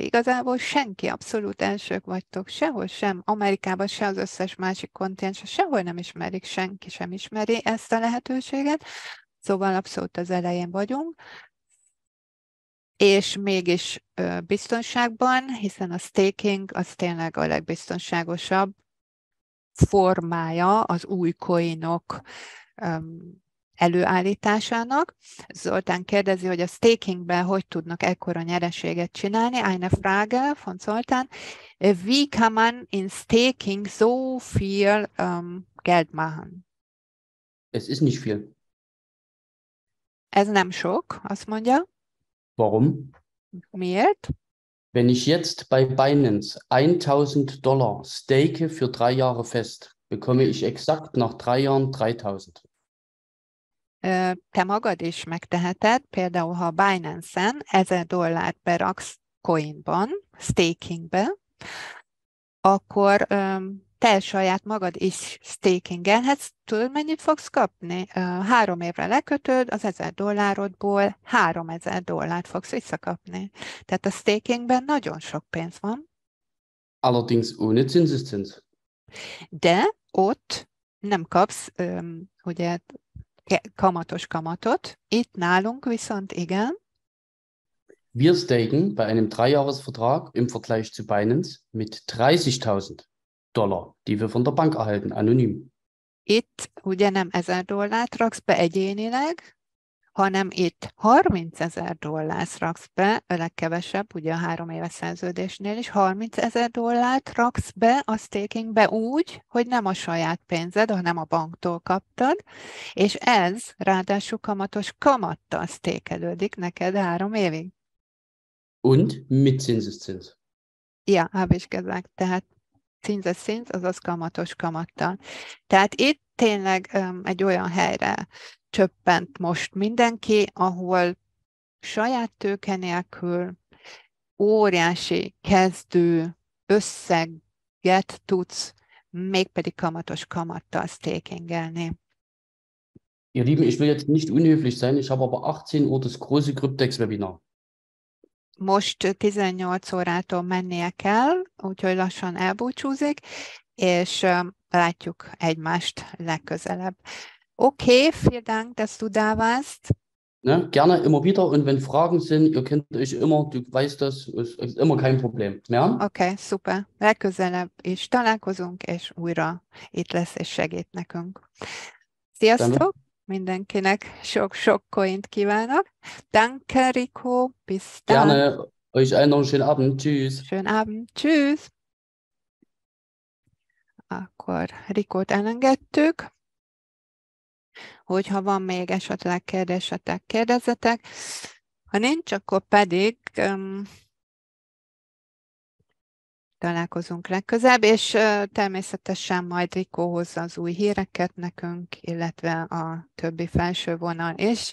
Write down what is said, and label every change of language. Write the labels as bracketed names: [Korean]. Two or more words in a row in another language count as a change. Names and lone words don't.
[Hungarian] Igazából senki, abszolút elsők vagytok, sehol sem, Amerikában se az összes másik kontinens, sehol nem ismerik, senki sem ismeri ezt a lehetőséget, szóval abszolút az elején vagyunk, és mégis biztonságban, hiszen a staking az tényleg a legbiztonságosabb formája az új coinok előállításának. Zoltán kérdezi, hogy a stakingben hogy tudnak ekkora nyereséget csinálni. [German] Eine Frage von Zoltán. Wie kann man in Staking so viel Geld machen? Es ist nicht viel. [Hungarian] Ez nem sok, azt mondja. [German] Warum? [Hungarian] Miért? [German] Wenn ich jetzt bei Binance 1.000 Dollar stake für 3 Jahre fest, bekomme ich exakt nach 3 Jahren 3.000. [Hungarian] Te magad is megteheted, például ha Binance-en $1000 beraksz coinban, stakingbe, akkor te saját magad is stakingelhetsz. Tudod, mennyit fogsz kapni? 3 évre lekötöd, az $1000 $3000 fogsz visszakapni. Tehát a stakingben nagyon sok pénz van, [German] Allerdings ohne Zinseszins. [Hungarian] de ott nem kapsz ugye kamatos kamatot. Itt nálunk viszont igen. [German] Wir staken bei einem 3-Jahres-Vertrag im Vergleich zu Binance mit 30.000 Dollar, die wir von der Bank erhalten, anonym. [Hungarian] Itt ugye nem $1000 raksz be egyénileg, hanem itt $30,000 raksz be, a legkevesebb, ugye a 3 éves szerződésnél is, $30,000 raksz be a stakingbe úgy, hogy nem a saját pénzed, hanem a banktól kaptad, és ez ráadásul kamatos kamattal stakelődik neked 3 évig. [German] Und mit Zinseszins. Ja, habe ich gesagt. [Hungarian] Tehát Zinseszins, azaz kamatos kamattal. Tehát itt tényleg egy olyan helyre csöppent most mindenki, ahol saját tőke nélkül óriási kezdő összeget tudsz mégpedig kamatos kamattal stakingelni. [German] Ihr Lieben, ich will jetzt nicht unhöflich sein, ich habe aber 18 Uhr das große Cryptex-Webinar. [Hungarian] Most 18 órától mennie kell, úgyhogy lassan elbúcsúzik, és látjuk egymást legközelebb. [German] Okay, vielen Dank, dass du da warst. Ne? Gerne immer wieder und wenn Fragen sind, ihr kennt euch immer, du weißt das, ist immer kein Problem. Ja? [Hungarian] Oké, szuper. Legközelebb is találkozunk, és újra itt lesz és segít nekünk. Sziasztok! Mindenkinek sok-sok coint kívánok. [German] Danke, Rico. Bis dann. Gerne. Euch allen noch einen schönen Abend. Tschüss. Schönen Abend. Tschüss. [Hungarian] Akkor Rikót elengedtük. Hogyha van még esetleg kérdésetek, kérdezzetek. Ha nincs, akkor pedig találkozunk legközelebb, és természetesen majd Rikó hozza az új híreket nekünk, illetve a többi felső vonal is.